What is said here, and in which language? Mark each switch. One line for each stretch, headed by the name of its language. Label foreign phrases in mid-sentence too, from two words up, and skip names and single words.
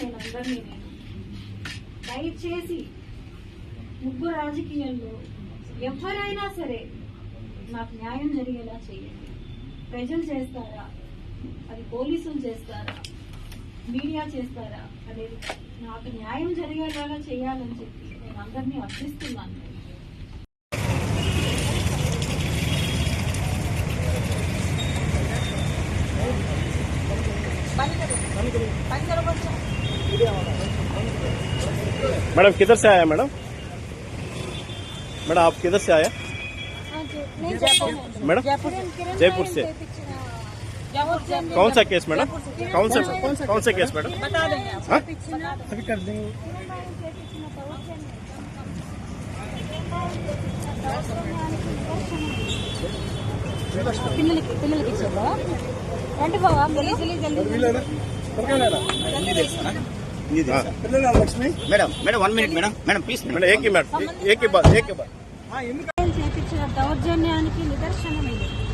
Telugu: నేను అందరినీ దయచేసి ముగ్గురు రాజకీయాల్లో ఎవరైనా సరే నాకు న్యాయం జరిగేలా చేయండి. ప్రజలు చేస్తారా, అది పోలీసులు చేస్తారా, మీడియా చేస్తారా అనేది నాకు న్యాయం జరిగేలాగా చేయాలని చెప్పి నేను అందరినీ అర్థిస్తున్నాను.
Hindi: मैडम किधर से आया मैडम? मैडम आप किधर से आया? मैडम जयपुर से। कौन सा
English: case madam?
Hindi: कौन सा
English: case madam?
Hindi: अभी कर देंगे।
Telugu: పిల్లలకి ఇచ్చారా? రండి బాబా,
Hindi: लक्ष्मी मैडम 1
English: minute madam please
Hindi: मैडम एक ही बात
Telugu: చేపించిన దౌర్జన్యానికి నిదర్శనం ఇది.